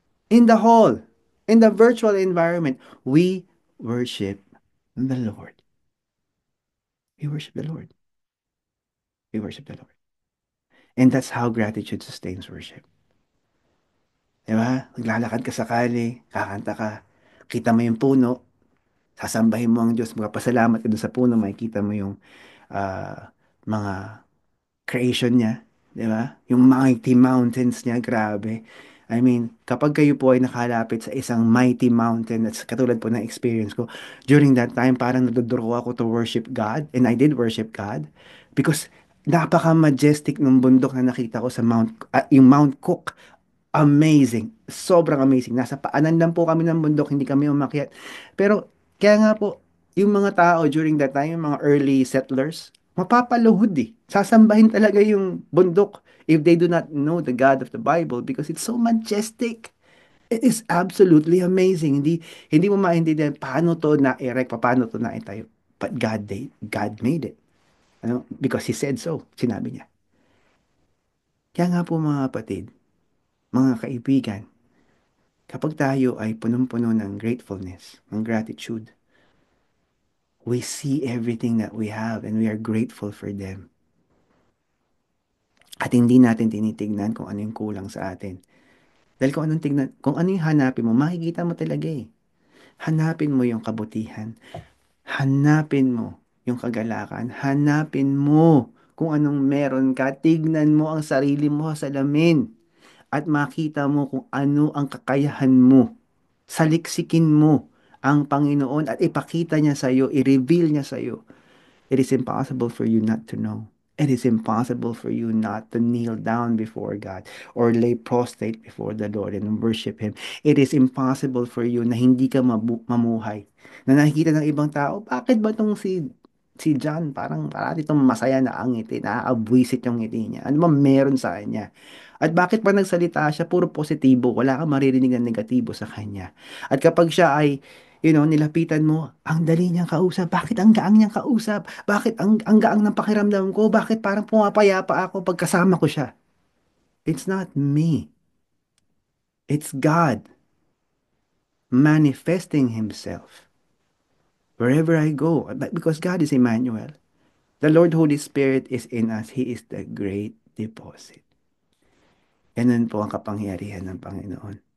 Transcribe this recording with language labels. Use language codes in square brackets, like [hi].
[en] In the hall, in the virtual environment, we worship the Lord. We worship the Lord. We worship the Lord. And that's how gratitude sustains worship. [tl] Di ba? Maglalakad ka sa kali, kakanta ka, kita mo yung puno, sasambahin mo ang Diyos, magpasalamat ka dun sa puno, makikita mo yung mga creation niya, di ba? Yung mighty mountains niya, grabe. I mean, kapag kayo po ay nakalapit sa isang mighty mountain, that's katulad po ng experience ko, during that time, parang naduduro ako [en] to worship God, and I did worship God, because [tl] napaka-majestic ng bundok na nakita ko sa yung Mount Cook. Amazing. Sobrang amazing. Nasa paanan lang po kami ng bundok, hindi kami umakyat. Pero, kaya nga po, yung mga tao [en] during that time, [tl] yung mga early settlers, mapapaluhod eh. Sasambahin talaga yung bundok [en] if they do not know the God of the Bible because it's so majestic. It is absolutely amazing. [tl] Hindi mo maintindihan paano to na-erect, paano to na-itayo. [en] But God made it. Ano? Because He said so. [tl] Sinabi niya. Kaya nga po mga kapatid, mga kaibigan, kapag tayo ay punong-puno ng gratefulness, ng gratitude, [en] we see everything that we have and we are grateful for them. [tl] At hindi natin tinitignan kung ano yung kulang sa atin. Dahil kung ano yung hanapin mo, makikita mo talaga eh. Hanapin mo yung kabutihan. Hanapin mo yung kagalakan. Hanapin mo kung anong meron ka. Tignan mo ang sarili mo sa salamin. At makita mo kung ano ang kakayahan mo. Saliksikin mo ang Panginoon at ipakita niya sa iyo, i-reveal niya sa iyo. [en] It is impossible for you not to know. It is impossible for you not to kneel down before God or lay prostrate before the Lord and worship Him. It is impossible for you [tl] na hindi ka mamuhay. Na nakikita ng ibang tao, bakit ba tong si John parang parati itong masaya na ang ngiti, naaabwisit yung ngiti niya. Ano ba meron sa kanya? At bakit pa nagsalita siya, puro positibo, wala kang maririnig na negatibo sa kanya. At kapag siya ay nilapitan mo, ang dali niyang kausap. Bakit ang gaang niyang kausap? Bakit ang gaang ng pakiramdam ko? Bakit parang pumapayapa ako pagkasama ko siya? [en] It's not me. It's God manifesting Himself wherever I go. Because God is Emmanuel. The Lord Holy Spirit is in us. He is the great deposit. [tl] Ganun po ang kapangyarihan ng Panginoon.